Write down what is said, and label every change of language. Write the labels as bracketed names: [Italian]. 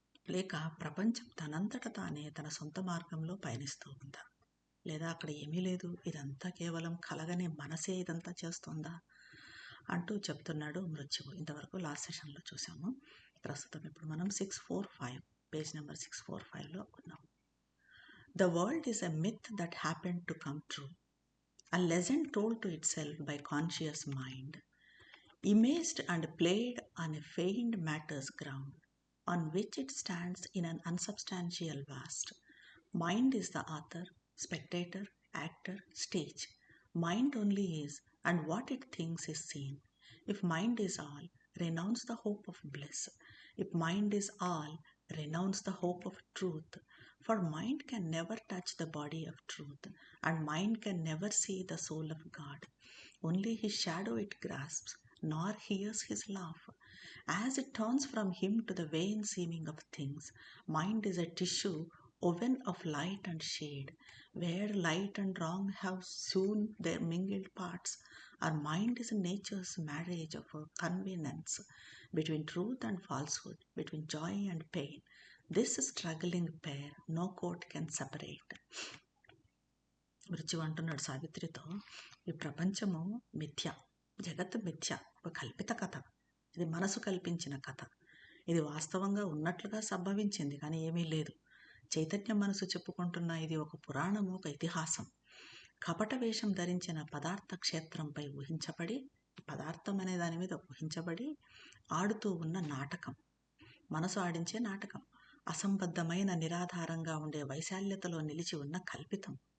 [Telugu] లేక ప్రపంచం తనంతట తానే తన సొంత మార్గంలో పయనిస్తూ ఉందా? లేదా అక్కడ ఏమీ లేదు, ఇదంతా కేవలం కలగనే మనసే ఇదంతా చేస్తుందా అంటూ చెప్తున్నాడు మృత్యువు. ఇంతవరకు లాస్ట్ సెషన్లో చూసాము. ప్రస్తుతం ఇప్పుడు మనం 645 పేజ్ నెంబర్ 645లో ఉన్నాం. [English] The world is a myth that happened to come true, a legend told to itself by conscious mind, imaged and played on a feigned matter's ground, on which it stands in an unsubstantial vast. Mind is the author, spectator, actor, stage. Mind only is, and what it thinks is seen. If mind is all, renounce the hope of bliss. If mind is all, renounce the hope of truth. For mind can never touch the body of truth, and mind can never see the soul of God. Only his shadow it grasps, nor hears his laugh. As it turns from him to the vain seeming of things, mind is a tissue woven of light and shade, where light and wrong have soon their mingled parts. Our mind is nature's marriage of a convenience between truth and falsehood, between joy and pain. This struggling pair no court can separate. [Telugu] మృత్యువు అంటున్నాడు సావిత్రితో, ఈ ప్రపంచము మిథ్య, జగత్తు మిథ్య, ఒక కల్పిత కథ, ఇది మనసు కల్పించిన కథ, ఇది వాస్తవంగా ఉన్నట్లుగా సంభవించింది కానీ ఏమీ లేదు. చైతన్య మనసు చెప్పుకుంటున్న ఇది ఒక పురాణము, ఒక ఇతిహాసం, కపట వేషం ధరించిన పదార్థ క్షేత్రంపై ఊహించబడి, పదార్థం అనే దాని మీద ఊహించబడి ఆడుతూ ఉన్న నాటకం, మనసు ఆడించే నాటకం, అసంబద్ధమైన నిరాధారంగా ఉండే వైశాల్యతలో నిలిచి ఉన్న కల్పితం.